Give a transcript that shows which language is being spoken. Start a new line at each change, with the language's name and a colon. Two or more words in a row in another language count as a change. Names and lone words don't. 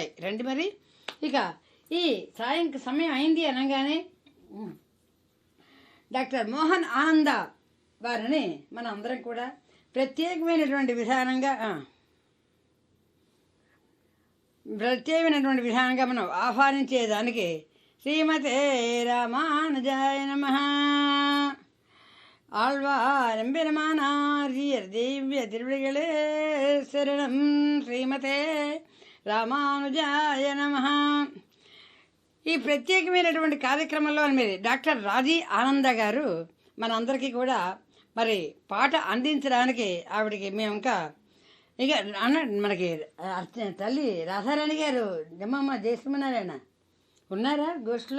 Telugu: రండి మరి ఇక ఈ సమయం అయింది అనగానే డాక్టర్ మోహన్ ఆనంద వారిని మనం అందరం కూడా ప్రత్యేకమైనటువంటి విధానంగా మనం ఆహ్వానించేదానికి
Sanskrit: శ్రీమతే రామానుజాయ నమః.
Tamil: ஆழ்வாரம்பெருமானார் திவ்ய திருவிழிகளே சரணம்.
Sanskrit: శ్రీమతే రామానుజాయ నమః.
Telugu: ఈ ప్రత్యేకమైనటువంటి కార్యక్రమంలో మీరు డాక్టర్ రాజీ ఆనంద గారు మనందరికీ కూడా మరి పాట అందించడానికి ఆవిడకి మేము ఇంకా అన్న మనకి తల్లి రాధారాణి గారు నిమ్మమ్మ జయశ్రీమన్నారాయణ ఉన్నారా గోష్ఠిలో?